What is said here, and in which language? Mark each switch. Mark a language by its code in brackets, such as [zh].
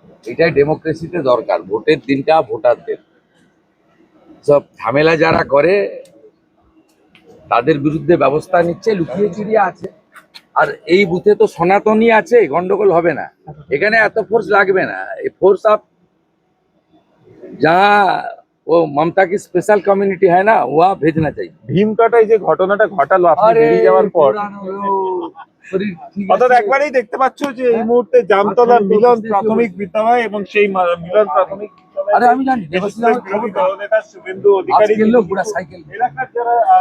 [bn] এটাই ডেমোক্রেসিতে দরকার, ভোটের দিনটা ভোটারদের। সব ঝামেলা যারা করে তাদের বিরুদ্ধে ব্যবস্থা নিচ্ছে, লুকিয়ে চুরিয়ে আছে। আর এই বুথে তো সনাতনী আছে, গন্ডগোল হবে না, এখানে এত ফোর্স লাগবে না। এই ফোর্স [hi] আপ जहाँ वो ममता की स्पेशल कम्युनिटी है ना, वहाँ भेजना चाहिए। [bn] ভীমকাটায় যে ঘটনাটা ঘটালো আপনি বেরিয়ে যাওয়ার পর, শরীর ঠিক আছে। অর্থাৎ একবারেই দেখতে পাচ্ছ যে এই মুহূর্তে জামতলা মিলন প্রাথমিক বিদ্যালয় এবং সেই মিলন প্রাথমিক বিদ্যালয় আরে আমি জানি, দেবাশিস আমার বিরোধী খবর দলনেতা শুভেন্দু অধিকারী আজকের লোক পুরা সাইকেল এলাকার যারা